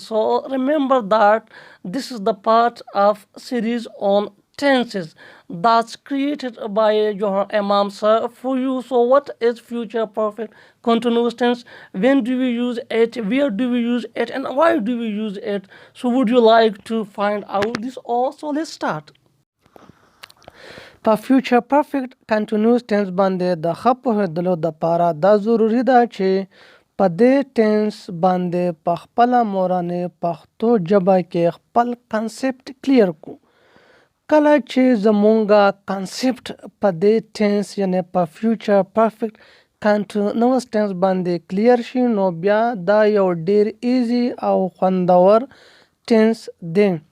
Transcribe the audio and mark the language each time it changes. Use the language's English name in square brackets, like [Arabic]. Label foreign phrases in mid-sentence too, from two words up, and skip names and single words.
[English] So remember that this is the part of series on tenses that's created by Johar Imam Sir for you. So what is future perfect continuous tense? When do we use it? Where do we use it? And why do we use it? So would you like to find out this all? So let's start. [Pashto] په [English] future perfect continuous tense [Pashto] باندې د ښه پوهېدلو دپاره دا ضروري ده چې په دې ټینس باندې په خپله مورنۍ پښتو ژبه کې خپل [English] concept clear [Pashto] کړو. کله چې زمونږ کنسپټ په دې ټینس یعنی په [English] future perfect continuous tense [Pashto] باندې کلیر شي نو بیا دا یو ډیر ایزی او خوندور ټینس دی.